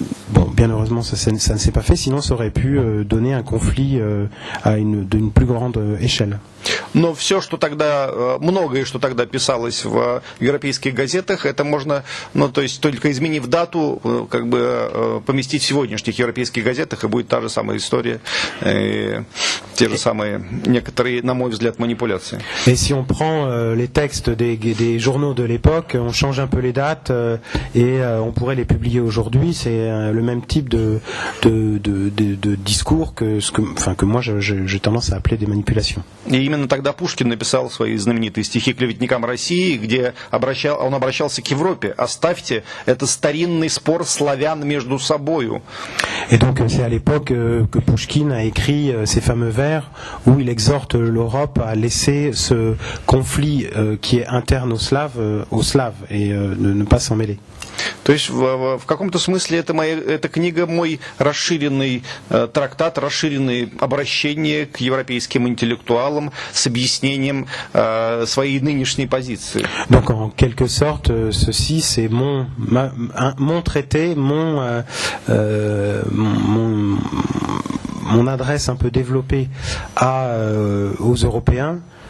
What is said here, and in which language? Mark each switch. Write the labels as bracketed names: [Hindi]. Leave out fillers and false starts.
[French] Bon, bien heureusement, ça ne s'est pas fait, sinon ça aurait pu donner un conflit d'une plus grande échelle. [Russian] Но многое, что тогда писалось в европейских газетах, это можно, то есть только изменив дату, поместить в сегодняшних европейских газетах, и будет та же самая история, те же самые некоторые, на мой взгляд, манипуляции. [French] Et si on prend les textes des journaux de l'époque, on change un peu les dates et on pourrait les publier aujourd'hui, c'est le même type de discours que moi j'ai tendance à appeler des manipulations. [Russian] И именно тогда Пушкин написал свои знаменитые стихи клеветникам России, где он обращался к Европе: «Оставьте, это старинный спор славян между собою». [French] Et donc c'est à l'époque que Pouchkine a écrit ces fameux vers où il exhorte l'Europe à laisser ce conflit qui est interne aux Slaves et de ne pas s'en mêler. [Russian] То есть в каком-то смысле эта книга мой расширенный трактат, расширенное обращение к европейским интеллектуалам с объяснением своей нынешней позиции. [French] Donc en quelque sorte, ceci c'est mon traité, mon adresse un peu développée aux Européens.